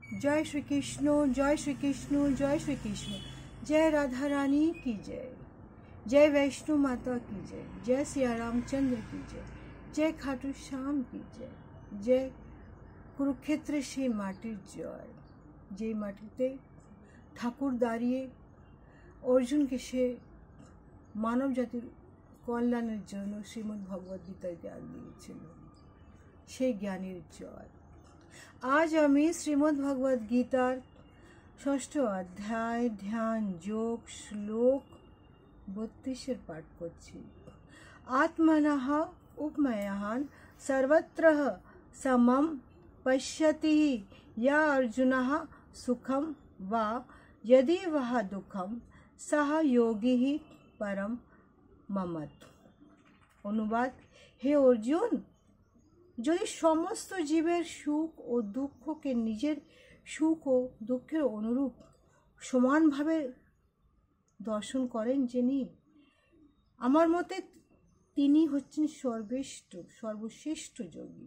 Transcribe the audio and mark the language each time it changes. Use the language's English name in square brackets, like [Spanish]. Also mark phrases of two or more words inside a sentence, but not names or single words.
[Hindi] जय श्री कृष्ण, जय श्री कृष्ण, जय श्री कृष्ण। जय राधा रानी की जय, जय वैष्णो माता की जय, जय सिया रामचंद्र की जय, जय खाटू श्याम की जय, जय [Bangla] কুরুক্ষেত্রের সেই মাটির জয়, যেই মাটিতে ঠাকুর দাঁড়িয়ে অর্জুনকে সে মানব জাতির কল্যাণের জন্য শ্রীমদ্ ভগবদ্ গীতায় জ্ঞান দিয়েছিল, সেই জ্ঞানের জয়। আজ আমি শ্রীমদ্ ভগবদ্ গীতার ৬ষ্ঠ অধ্যায় ধ্যান যোগ শ্লোক ৩২ পাঠ করছি। [Sanskrit] আত্মনঃ উপময়ঃ সর্বত্র সমম पश्यति या अर्जुनः सुखम वा यदि वह दुखम सह योगी ही परम ममत। [Bangla] অনুবাদ, হে অর্জুন, যদি সমস্ত জীবের সুখ ও দুঃখকে নিজের সুখ ও দুঃখের অনুরূপ সমানভাবে দর্শন করেন যিনি, আমার মতে তিনি হচ্ছেন সর্বশ্রেষ্ঠ যোগী।